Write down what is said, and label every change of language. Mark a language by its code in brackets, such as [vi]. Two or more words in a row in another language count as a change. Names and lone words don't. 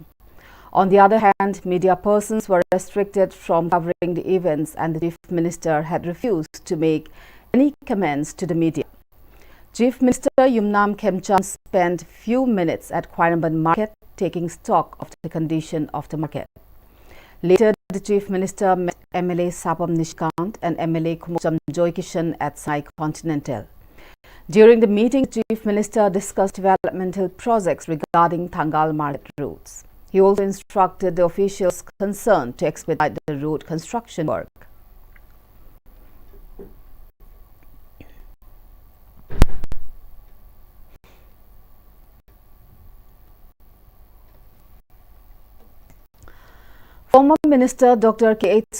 [en] On the other hand, media persons were restricted from covering the events and the Chief Minister had refused to make any comments to the media. Chief Minister Yumnam Khemchan spent few minutes at Khwairambad market taking stock of the condition of the market. Later, the Chief Minister met MLA Sapam Nishkant and MLA Kumcham Joykishan at Sai Continental. During the meeting, the Chief Minister discussed developmental projects regarding Thangal market routes. He also instructed the officials concerned to expedite the road construction work. Former Minister Dr. K.H.